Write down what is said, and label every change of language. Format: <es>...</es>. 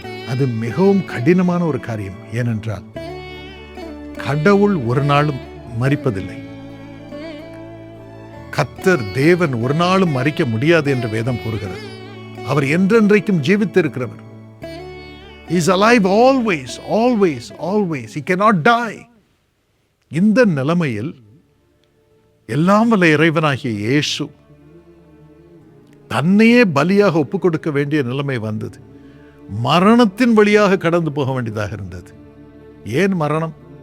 <ta>அது மிகவும் கடினமான ஒரு காரியம். ஏனென்றால் கடவுள் ஒரு நாளும் மரிப்பதில்லை. கர்த்தர் தேவன் ஒரு நாளும் மரிக்க முடியாது என்று வேதம் கூறுகிறது. அவர் என்றென்றைக்கும் ஜீவித்திருக்கிறவர்.</ta> <en>He is alive always, always, always. He cannot die.</en> <ta>இந்த நிலைமையில் எல்லாம் வல்ல இறைவனாகிய இயேசு தன்னையே பலியாக ஒப்புக் கொடுக்க வேண்டிய நிலைமை வந்தது. மரணத்தின் வழியாக கடந்து போக வேண்டியதாக இருந்தது. ஏன் மரணம்?</ta>